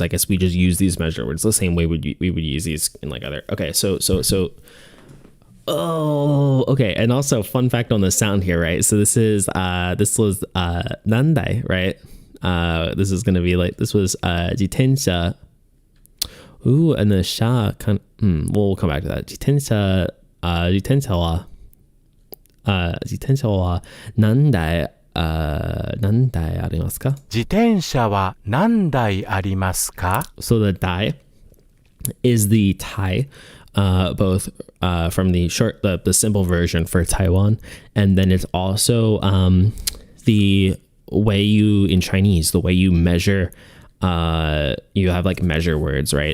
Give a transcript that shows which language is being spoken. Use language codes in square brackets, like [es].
[en] I guess we just use these measure words the same way we would use these in like other. Okay, so. Oh, okay. And also, fun fact on the sound here, right? So this was nandai, right? This is gonna be like, this was jitensha. Ooh, and the sha kind. We'll come back to that. [ja] Jitensha wa nandai 何台ありますか? 自転車は何台ありますか? [en] So the dai is the Tai, both from the short, the simple version for Taiwan, and then it's also the way you, in Chinese, the way you measure, you have like measure words, right?